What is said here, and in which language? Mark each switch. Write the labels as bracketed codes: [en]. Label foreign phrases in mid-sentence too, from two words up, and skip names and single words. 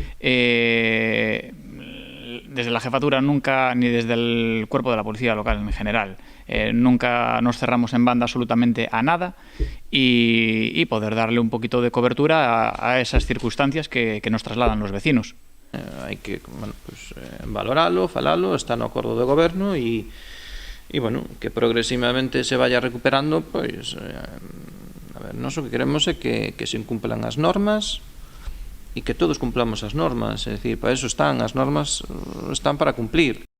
[es] Desde la jefatura nunca, ni desde el cuerpo de la policía local en general, nunca nos cerramos en banda absolutamente a nada y poder darle un poquito de cobertura a esas circunstancias que nos trasladan los vecinos. [gl] Hai que valoralo, falalo, está no acordo de goberno e que progresivamente [es] se vaya recuperando, [gl] pois a ver, nós o que queremos é que se incumplan as normas e que todos cumplamos as normas, é dicir, para eso están, as normas están para cumplir.